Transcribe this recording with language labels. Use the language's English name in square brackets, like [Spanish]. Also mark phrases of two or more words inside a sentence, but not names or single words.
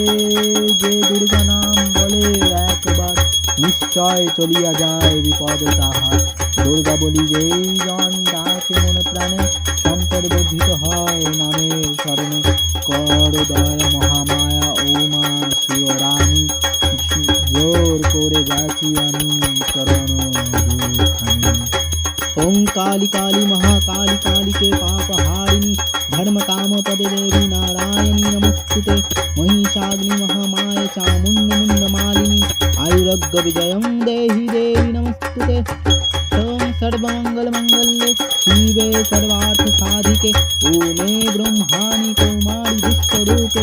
[Bangla] যে দুর্গা নাম বলে একবার নিশ্চয় চলিয়া যায় বিপদে তাহার দুর্গা বলি যেই জন ডাকে মনে প্রাণে সম্পদ বর্ধিত হয় নামের স্মরণে কর দয়া মহামায়া উমা শিবরানী জোর করে যাচ্ছি আমি চরণ [Sanskrit] দুখানি ওং काली काली महाकाली काली के पाप हारिणी धर्म काम पदे देवी नारायणी नमस्तुते महिषाग्नि महामाये चामुण्ड मुण्ड मालिनी आयुरग्ग विजयं देहि देवी नमस्तुते ओं सर्वमंगल मंगल्ये शिवे सर्वार्थ साधिके ओमे ब्रह्माणि कौमारि विश्वरूपे